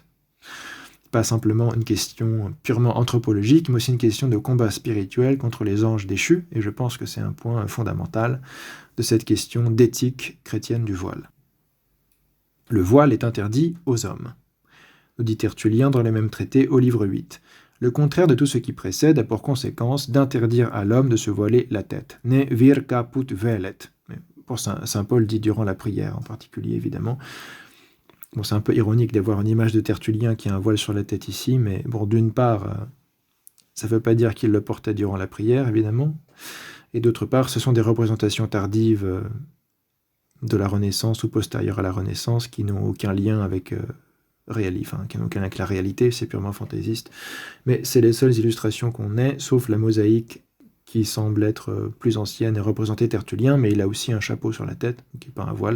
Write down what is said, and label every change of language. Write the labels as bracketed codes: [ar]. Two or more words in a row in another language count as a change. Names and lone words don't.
[fr] Pas simplement une question purement anthropologique, mais aussi une question de combat spirituel contre les anges déchus, et je pense que c'est un point fondamental de cette question d'éthique chrétienne du voile. Le voile est interdit aux hommes, nous dit Tertullien dans les mêmes traités au livre 8. Le contraire de tout ce qui précède a pour conséquence d'interdire à l'homme de se voiler la tête. [la] Ne vir caput velet. [fr] Pour saint Paul dit durant la prière en particulier, évidemment. Bon, c'est un peu ironique d'avoir une image de Tertullien qui a un voile sur la tête ici, mais bon, d'une part, ça ne veut pas dire qu'il le portait durant la prière, évidemment, et d'autre part, ce sont des représentations tardives de la Renaissance ou postérieures à la Renaissance qui n'ont aucun lien avec qui n'ont aucun lien avec la réalité, c'est purement fantaisiste, mais c'est les seules illustrations qu'on ait, sauf la mosaïque qui semble être plus ancienne et représenter Tertullien, mais il a aussi un chapeau sur la tête, qui n'est pas un voile.